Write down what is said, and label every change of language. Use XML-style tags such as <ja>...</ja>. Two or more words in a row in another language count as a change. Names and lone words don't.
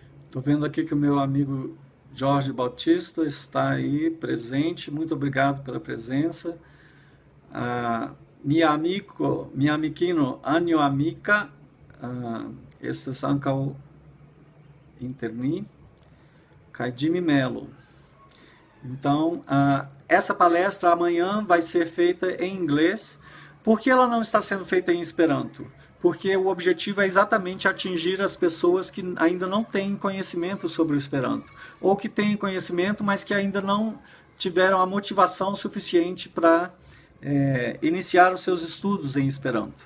<pt>Estou vendo aqui que o meu amigo Jorge Bautista está aí presente. Muito obrigado pela presença.</pt> <eo>Mi amikino Anjo amica, estas ankaŭ inter ni, kaj Jimmy Melo.</eo> <pt>Então, essa palestra amanhã vai ser feita em inglês. Por que ela não está sendo feita em Esperanto? Porque o objetivo é exatamente atingir as pessoas que ainda não têm conhecimento sobre o Esperanto, ou que têm conhecimento, mas que ainda não tiveram a motivação suficiente para iniciar os seus estudos em Esperanto.</pt>